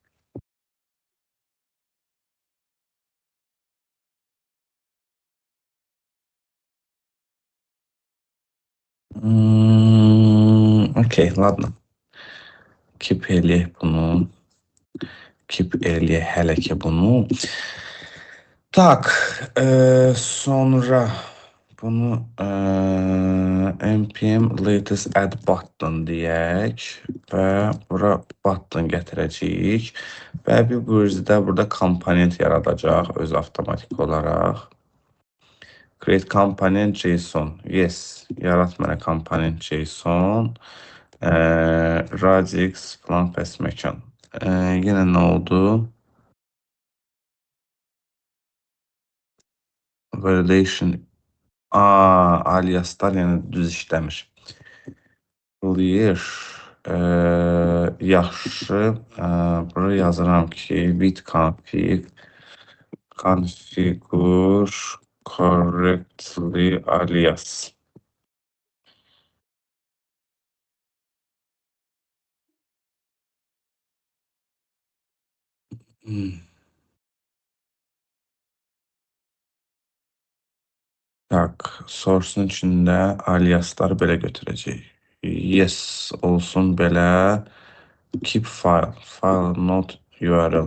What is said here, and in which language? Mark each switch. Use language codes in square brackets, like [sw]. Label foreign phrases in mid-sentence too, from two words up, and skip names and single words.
[ru] Okey, ladno. [az] Keep eləyək bunu. Keep eləyək hələ ki bunu. Tak, sonra bunu [en] npm latest add button [az] deyək və bura button gətirəcəyik və bir burada komponent yaradacaq öz avtomatik olaraq. [en] Create component JSON. [az] Yes, yarat mənə [en] component JSON. [az] Radix falan pes məkan. Yenə nə oldu? Validation. Aliaslar yəni düz işləmir. Clear. Yaxşı. Buraya yazıram ki, [en] with config configure correctly alias. [az] Tak, source'un içində aliasları belə götürəcək. Yes olsun belə. [en] Keep file not URL.